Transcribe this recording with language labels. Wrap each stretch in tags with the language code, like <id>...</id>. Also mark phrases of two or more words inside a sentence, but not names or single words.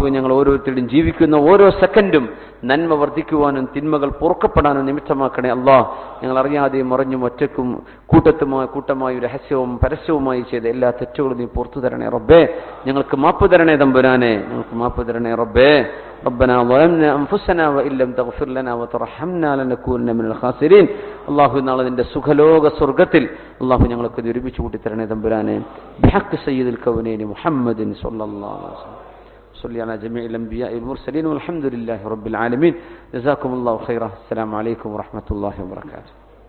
<ml>ഞങ്ങൾ ഓരോരുത്തരുടെയും ജീവിക്കുന്ന ഓരോ സെക്കൻഡും നന്മ വർദ്ധിക്കുവാനും തിന്മകൾ പൊറുക്കപ്പെടാനും നിമിത്തമാക്കണേ അള്ളാഹ്. ഞങ്ങൾ അറിയാതെയും അറിഞ്ഞും ഒറ്റക്കും കൂട്ടമായി രഹസ്യവും പരസ്യവുമായി ചെയ്ത എല്ലാ തെറ്റുകളും നീ പുറത്തു തരണേ റബ്ബേ. ഞങ്ങൾക്ക് മാപ്പ് തരണേ തമ്പുരാനെ. ഞങ്ങൾക്ക് മാപ്പ് തരണേ റബ്ബേ.</ml> <ar>ربنا ظلمنا أنفسنا وإن لم تغفر لنا وترحمنا لنكونن من الخاسرين.</ar> <ml>അല്ലാഹു നാളെ നിന്റെ സുഖലോക സ്വർഗ്ഗത്തിൽ അല്ലാഹു ഞങ്ങൾക്ക് ഒരുമിച്ച് കൂട്ടി തരണേ തമ്പുരാനെ.</ml> <ar>بحق سيد الكونين محمد صلى الله عليه وسلم. صلي على جميع الأنبياء والمرسلين والحمد لله رب العالمين. جزاكم الله خيرا. السلام عليكم ورحمة الله وبركاته.</ar>